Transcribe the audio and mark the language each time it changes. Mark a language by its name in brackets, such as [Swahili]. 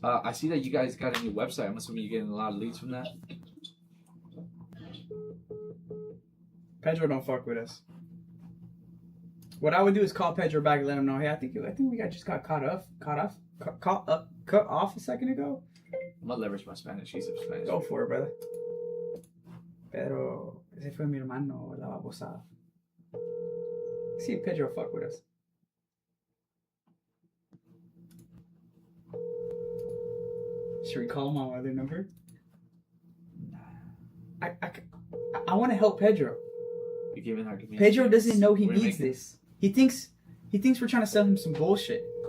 [English] I see that you guys got a new website. I'm assuming you're getting a lot of leads from that. Pedro don't fuck with us. What I would do is call Pedro back and let him know, hey, I think we just got cut off a second ago. I'm gonna leverage my Spanish. He's a Spanish. Go for it, brother. [Spanish] Pero ese fue mi hermano, la babosada. [English] See if Pedro fuck with us. Should we call him on my other number? I want to help Pedro. You're giving our community. Pedro doesn't know he needs this. He thinks we're trying to sell him some bullshit.